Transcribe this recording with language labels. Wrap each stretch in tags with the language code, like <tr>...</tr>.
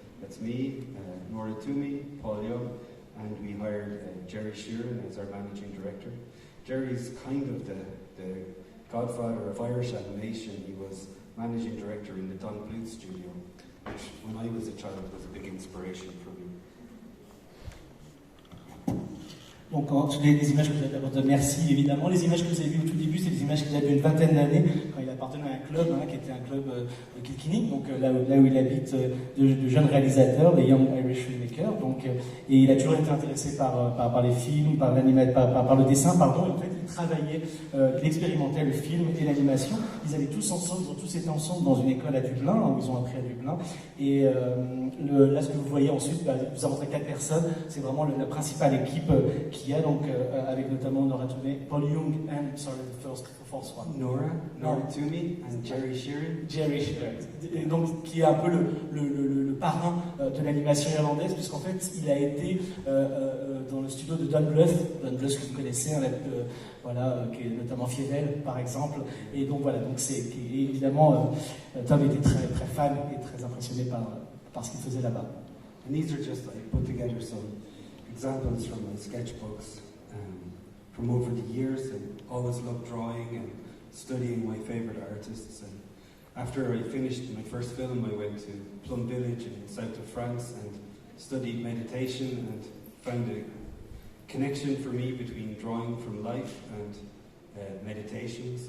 <en>That's me, Nora Toomey, Paul Young, and we hired Jerry Sheeran as our managing director. Jerry's kind of the godfather of Irish animation. He was managing director in the Don Bluth studio, which when I was a child was a big inspiration for me.</en> <fr>Donc les images que vous avez d'abord de merci évidemment, les images que vous avez vues au tout début, c'est des images qu'il a vues une vingtaine d'années quand il appartenait à un club qui était un club de Kilkenny, donc là où il habite, de jeunes réalisateurs, les Young Irish Filmmakers. Donc et il a toujours été intéressé par les films, par le dessin, pardon. Et en fait, il travaillait, il expérimentait le film et l'animation. Ils allaient tous ensemble, ils ont tous été ensemble dans une école à Dublin, où ils ont appris à Dublin. Et là, ce que vous voyez ensuite, vous avez montré 4 personnes. C'est vraiment la principale équipe qu'il y a, donc avec notamment, on aura trouvé Paul Young</fr> <en>and, sorry, the first one. Nora Toomey and Jerry Sheeran. Jerry Sheeran.</en> <fr>Et donc, qui est un peu le parrain de l'animation irlandaise, puisqu'en fait, il a été dans le studio de Don Bluth que vous connaissez, voilà, qui est notamment Fievel, par exemple. Et donc voilà, donc évidemment, Tom était très, très fan et très impressionné par ce qu'il faisait là-bas.</fr> <en>And these are just, I put together some examples from my sketchbooks from over the years. I always loved drawing and studying my favorite artists. And after I finished my first film, I went to Plum Village in the south of France and studied meditation and found a connection for me between drawing from life and meditation.</en>